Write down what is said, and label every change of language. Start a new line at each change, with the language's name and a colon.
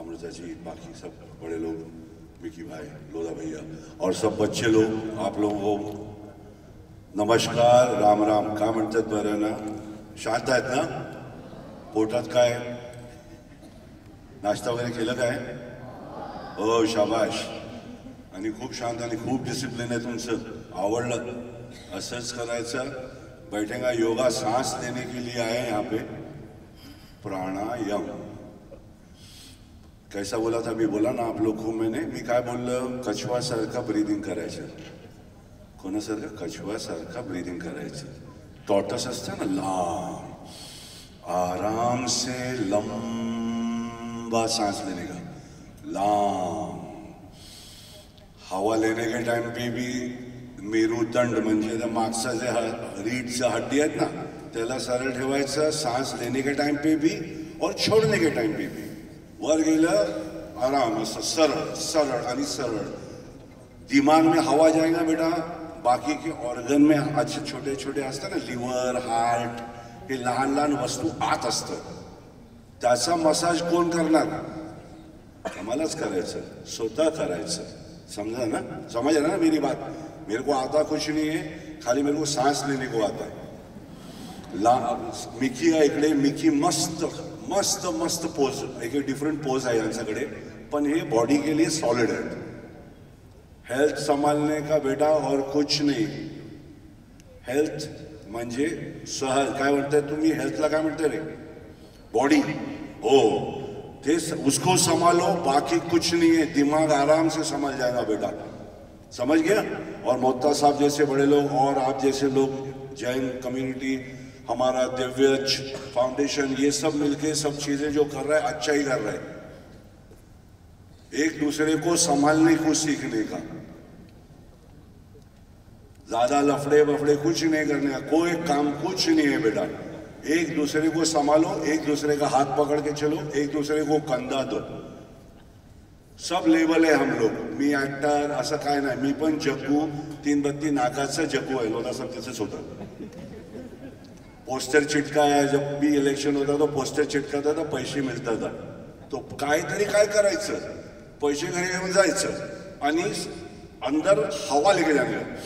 Hindi: जी, बाकी सब बड़े लोग, मिकी भाई, लोधा भैया और सब बच्चे लोग, आप लोगों को नमस्कार, राम राम.
Marathi: का म्हणतात बरं ना? शांत आहेत ना? पोटात काय नाश्ता वगैरे केलं काय? हो, शाबाश. आणि खूप शांत आणि खूप डिसिप्लिन आहे तुमचं. आवडलं. असंच करायचं.
Hindi: बैठेगा. योगा सांस लेने के लिए आए यहाँ पे. प्राणायाम. कैसा बोला था? मी बोला ना आप लोग को मैंने.
Marathi: मी काय बोललो? कछवासारखं ब्रीदिंग करायचं. कोणासारखं? कछवासारखं ब्रीदिंग करायचं. टॉर्टस असतं ना, लांब
Hindi: आराम से लंबा सांस लेने का.
Marathi: लांब.
Hindi: हवा लेने के टाइम पे भी
Marathi: मेरुदंड म्हणजे मागचा जे रीढ़चा हड्डी आहेत ना त्याला सरळ ठेवायचं.
Hindi: सांस लेने के टाइम पे भी और छोड़ने के टाइम पे भी.
Marathi: वर गेलं आराम, असं सरळ सरळ आणि सरळ.
Hindi: दिमाग में हवा जाएगा बेटा. बाकी के ऑर्गन में अच्छे छोटे छोटे
Marathi: असतात ना, लिव्हर, हार्ट, हे लहान लहान वस्तू आत असतं. त्याचा मसाज कोण करणार? आम्हालाच करायचं, स्वतः करायचं.
Hindi: समझा ना? समझ ना मेरी बात? मेरे को आता कुछ नहीं है, खाली मेरे को सांस लेने को आता है.
Marathi: मिकी आहे इकडे. मिकी मस्त मस्त मस्त पोज, एक डिफरेंट पोज आहे यांच्याकडे, पण हे
Hindi: बॉडी के लिए सॉलिड है. हेल्थ संभालने का बेटा और कुछ नहीं.
Marathi: हेल्थ म्हणजे सहज. काय म्हणताय तुम्ही? हेल्थला काय म्हणताय रे? बॉडी.
Hindi: हो, ते उसको संभालो, बाकी कुछ नहीं है. दिमाग आराम से संभल जाएगा बेटा. समझ गया? और मोहता साहब जैसे बड़े लोग और आप जैसे लोग, जैन कम्युनिटी, हमारा दिव्यज फाउंडेशन, ये सब मिलके सब चीजें जो कर रहा है अच्छा ही कर रहा है. एक दूसरे को संभालने को सीखने का. ज्यादा लफड़े बफड़े कुछ नहीं करने का. कोई काम कुछ नहीं है बेटा. एक दूसरे को संभालो, एक दूसरे का हाथ पकड़ के चलो, एक दूसरे को कंधा दो.
Marathi: सब लेवल आहे हम लोग. मी ऍक्टर असं काय नाही. मी पण जग्गू, 3 बत्ती नाकाचा जग्गू आहे. लोधा सब तसंच होतं.
Hindi: पोस्टर चिटकाया, जब भी इलेक्शन होता तो पोस्टर चिटकाता था,
Marathi: पैसे मिळतात. तो काहीतरी काय करायचं, पैसे घरी घेऊन जायचं आणि
Hindi: अंदर हवा लेके
Marathi: जाणे.